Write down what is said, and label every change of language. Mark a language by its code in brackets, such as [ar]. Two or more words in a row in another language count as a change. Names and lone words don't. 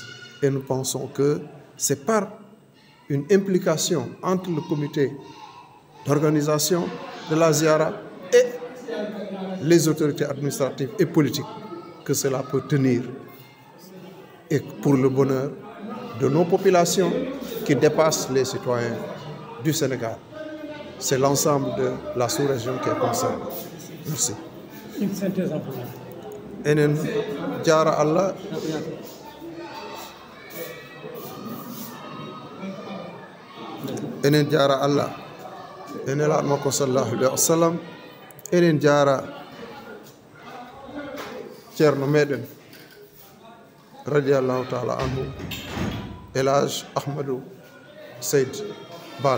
[fr] Et nous pensons que c'est par une implication entre le comité d'organisation de la Ziara et les autorités administratives et politiques que cela peut tenir, et pour le bonheur de nos populations qui dépassent les citoyens du Sénégal. C'est l'ensemble de la sous-région qui est concernée. Merci. Une synthèse en premier. [ff] Enen Jara Allah. Enen Jara Allah. Enen Mako [ar] صلى الله عليه وسلم. [ff] Enen Jara Thierno Meɗen [ar] رضي الله تعالى عنه [ff] El Hadj Ahmadou Seyd Bal.